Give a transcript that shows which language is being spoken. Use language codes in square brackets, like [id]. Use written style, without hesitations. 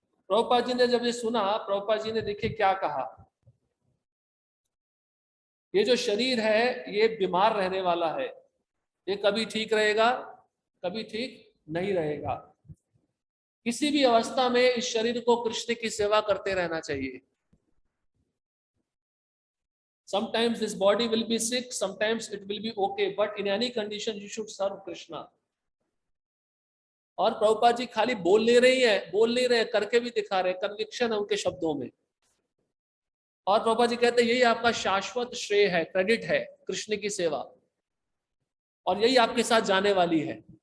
[hi] प्रभुपाद जी ने जब ये सुना, प्रभुपाद जी ने देखिए क्या कहा, ये जो शरीर है ये बीमार रहने वाला है, ये कभी ठीक रहेगा कभी ठीक नहीं रहेगा। किसी भी अवस्था में इस शरीर को कृष्ण की सेवा करते रहना चाहिए। [en] Sometimes this body will be sick, sometimes it will be okay, but in any condition you should serve Krishna. [hi] और प्रभुपाद जी खाली बोल नहीं रहे, करके भी दिखा रहे, कन्विक्शन है उनके शब्दों में। और प्रभुपाद जी कहते हैं यही आपका शाश्वत श्रेय है, क्रेडिट है कृष्ण की सेवा, और यही आपके साथ जाने वाली है।